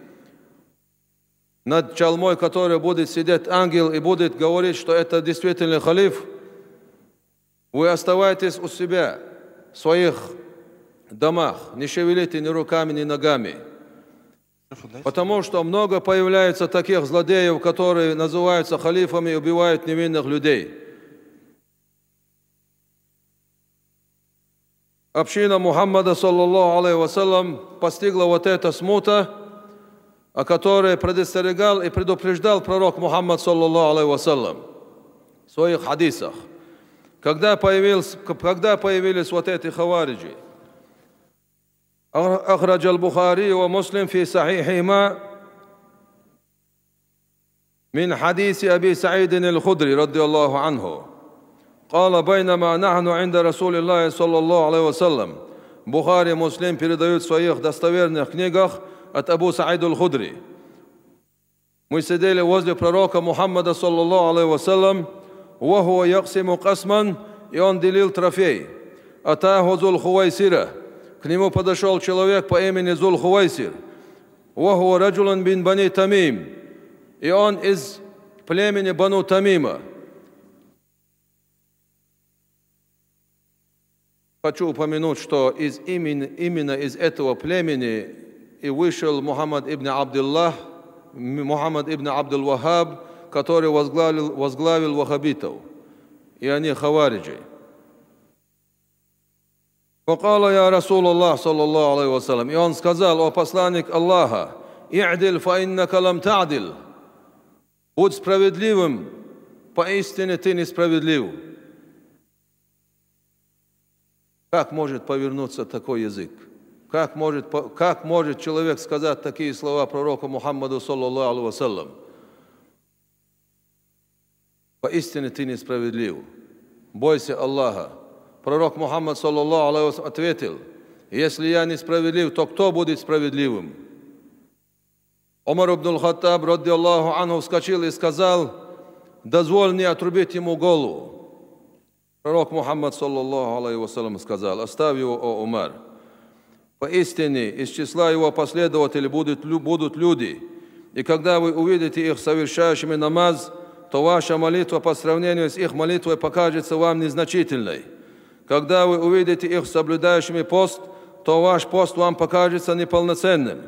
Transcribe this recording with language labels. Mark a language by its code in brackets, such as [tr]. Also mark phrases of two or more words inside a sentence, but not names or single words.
[ru] над чалмой, который будет сидеть ангел и будет говорить, что это действительно халиф, вы оставайтесь у себя, в своих домах, не шевелите ни руками, ни ногами. Потому что много появляется таких злодеев, которые называются халифами и убивают невинных людей. Община Мухаммада, [ar] صلى الله عليه وسلم, [ru] постигла вот эта смута, о которой предостерегал и предупреждал пророк Мухаммад, [ar] صلى الله عليه وسلم, [ru] в своих хадисах. Когда появились вот эти хавариджи, [ar] أخرج البخاري ومسلم في صحيحهما من حديث أبي سعيد الخدري رضي الله عنه قال بينما نحن عند رسول الله صلى الله عليه وسلم. [ru] Бухари, Муслим передают в своих достоверных книгах от Абу Саида аль-Худри. Мы сидели возле пророка Мухаммада, [ar] صلى الله عليه وسلم, وهو يقسم قسما, [ru] и он делил трофей. [ar] أتاه ذو الخويصرة, [ru] к нему подошел человек по имени Зул Хувайсир. [ar] وهو رجل من بني تميم, [ru] и он из племени Бану Тамима. Хочу упомянуть, что именно из этого племени и вышел Мухаммад ибн Абдуллах, Мухаммад ибн Абдул-Вахаб, который возглавил вахабитов, и они хавариджи. [ar] وقال يا رسول الله صلى الله عليه وسلم, [ru] и он сказал: о посланник Аллаха, [ar] «اعدل فإنك لم تعدل», [ru] будь справедливым, поистине ты несправедлив. Как может повернуться такой язык? Как может человек сказать такие слова пророку Мухаммаду, [ar] صلى الله عليه وسلم? [ru] Поистине ты несправедлив. Бойся Аллаха. Пророк Мухаммад, [ar] صلى الله عليه وسلم, [ru] ответил: если я несправедлив, то кто будет справедливым? Умар ибн аль-Хаттаб, [ar] رضي الله عنه, [ru] вскочил и сказал: дозволь мне отрубить ему голову. Пророк Мухаммад, [ar] صلى الله عليه وسلم, [ru] сказал: оставь его, о Умар. Поистине из числа его последователей будут люди, и когда вы увидите их совершающими намаз, то ваша молитва по сравнению с их молитвой покажется вам незначительной. Когда вы увидите их соблюдающими пост, то ваш пост вам покажется неполноценным.